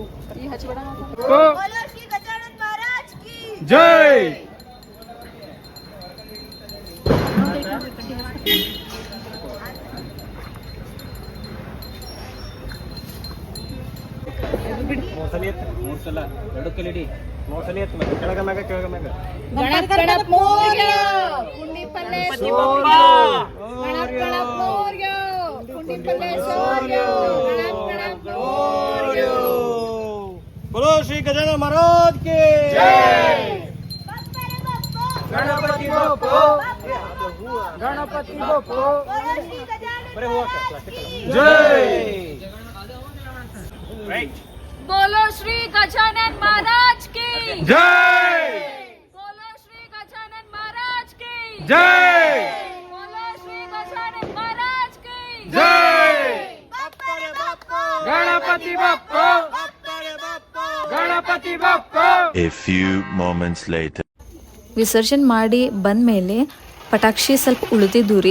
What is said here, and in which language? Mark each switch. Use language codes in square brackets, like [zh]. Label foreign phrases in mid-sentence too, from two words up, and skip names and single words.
[hi] जय [kn] ಮೂರ್ಸಲಿ ಎತ್ತು, ಮೂರ್ಸಲ ನಡುಕಲಿಡಿ, ಮೂರ್ಸಲಿ ಎತ್ತು, ಮತ್ತೆ ಕೆಳಗ ಮ್ಯಾಗ ಕೆಳಗ ಮ್ಯಾಗ. [hi] बोलो श्री गजानन महाराज के गणपति बप्पा गणपति बप्पा [kn] ಬರೀ ಹೂವಕ್ಕ, plastic ಅಲ್ಲ. [hi] जय बोलो श्री गजानन महाराज की जय बोलो श्री गजानन महाराज की जय बोलो श्री गजानन महाराज की जय गणपति बप्पा गणपति बप्पा [en] A few moments later. [kn] ವಿಸರ್ಜನೆ ಮಾಡಿ ಬಂದಮೇಲೆ ಪಟಾಕ್ಷಿ ಸ್ವಲ್ಪ ಉಳಿದಿದ್ದು ರೀ.